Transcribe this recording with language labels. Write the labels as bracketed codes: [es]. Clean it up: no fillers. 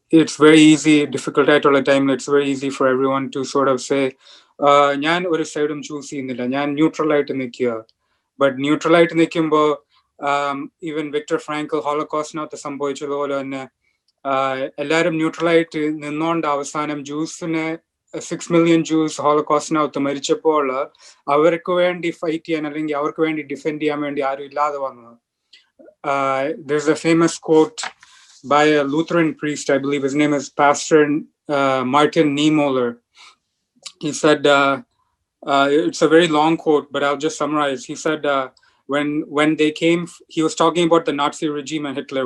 [en] It's very easy, difficult [ml] ആയിട്ടുള്ള ടൈമിൽ [en] it's very easy for everyone to sort of say, [ml] ഞാൻ ഒരു സൈഡും ചൂസ് ചെയ്യുന്നില്ല, ഞാൻ ന്യൂട്രൽ ആയിട്ട് നിൽക്കുക. ബട്ട് ന്യൂട്രൽ ആയിട്ട് നിൽക്കുമ്പോൾ ഈവൻ വിക്ടർ ഫ്രാങ്കൽ ഹോളോകോസ്റ്റിനകത്ത് സംഭവിച്ചതുപോലെ തന്നെ എല്ലാവരും ന്യൂട്രലായിട്ട് നിന്നോണ്ട് അവസാനം ജൂസിനെ [en] 6 million Jews [ml] ഹോളോകോസ്റ്റിനകത്ത് മരിച്ചപ്പോൾ അവർക്ക് വേണ്ടി ഫൈറ്റ് ചെയ്യാൻ അല്ലെങ്കിൽ അവർക്ക് വേണ്ടി ഡിഫെൻഡ് ചെയ്യാൻ വേണ്ടി ആരും ഇല്ലാതെ വന്നത്. [en] There's a famous quote by a Lutheran priest, I believe his name is Pastor Martin Niemöller. He said, it's a very long quote, but I'll just summarize. He said, when they came, he was talking about the Nazi regime and Hitler.